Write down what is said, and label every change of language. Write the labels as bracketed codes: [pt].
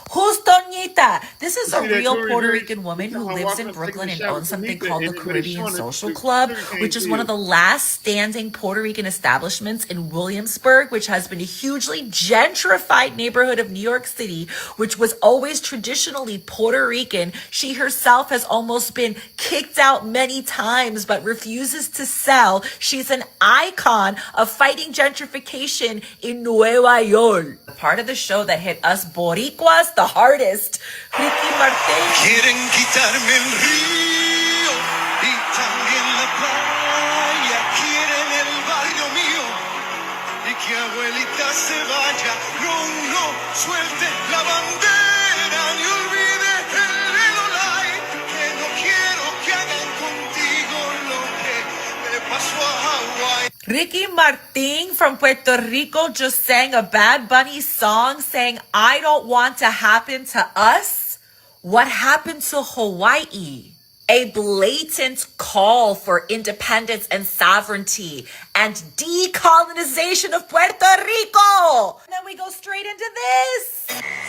[en] Who's Toñita? This is a real Puerto Rican woman who lives in Brooklyn and owns something called the Caribbean Social Club, which is one of the last standing Puerto Rican establishments in Williamsburg, which has been a hugely gentrified neighborhood of New York City, which was always traditionally Puerto Rican. She herself has almost been kicked out many times, but refuses to sell. She's an icon of fighting gentrification in Nueva York. The part of the show that hit us Boricuas the hardest. Ricky Martin. [es] Quieren quitarme el río y también la playa. Quieren el barrio mío y que abuelita se vaya. No suelte la bandera ni olvide el Lelolai. Que no quiero que hagan contigo lo que le pasó a Hawái. [en] Ricky Martin from Puerto Rico just sang a Bad Bunny song saying, I don't want to happen to us what happened to Hawaii. A blatant call for independence and sovereignty and decolonization of Puerto Rico. And then we go straight into this.